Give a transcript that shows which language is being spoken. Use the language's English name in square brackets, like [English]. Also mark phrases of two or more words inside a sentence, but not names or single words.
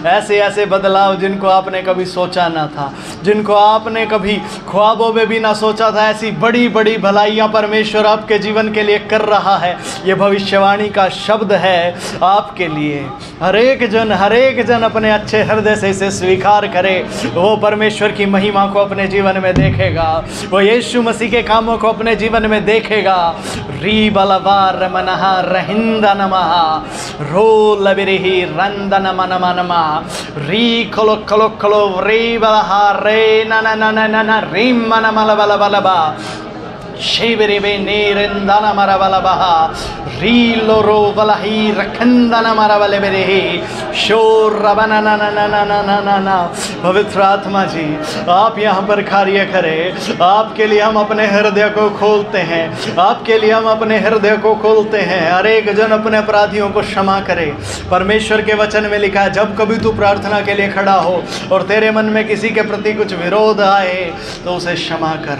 [Hindi] ऐसे ऐसे बदलाव जिनको आपने कभी सोचा ना था, जिनको आपने कभी ख्वाबों में भी ना सोचा था, ऐसी बड़ी बड़ी भलाइयाँ परमेश्वर आपके जीवन के लिए कर रहा है। ये भविष्यवाणी का शब्द है आपके लिए। हर एक जन अपने अच्छे हृदय से इसे स्वीकार करे, वो परमेश्वर की महिमा को अपने जीवन में देखेगा, वो यीशु मसीह के कामों को अपने जीवन में देखेगा। री बलवार मनहा रहिंदा नमहा रो लबिरही रंदन मनम नमा री खलो खलो खलो री बलहा रे न न न न न री मन मल बल बलबा शिवरे बे नेरंदन मरबलबहा रीलो रो बलही रखंदन मरबले बेरेही शोर रबन न न न न न न न। पवित्र आत्मा जी, आप यहाँ पर कार्य करें। आपके लिए हम अपने हृदय को खोलते हैं, आपके लिए हम अपने हृदय को खोलते हैं। हर एक जन अपने अपराधियों को क्षमा करे। परमेश्वर के वचन में लिखा है, जब कभी तू प्रार्थना के लिए खड़ा हो और तेरे मन में किसी के प्रति कुछ विरोध आए तो उसे क्षमा कर।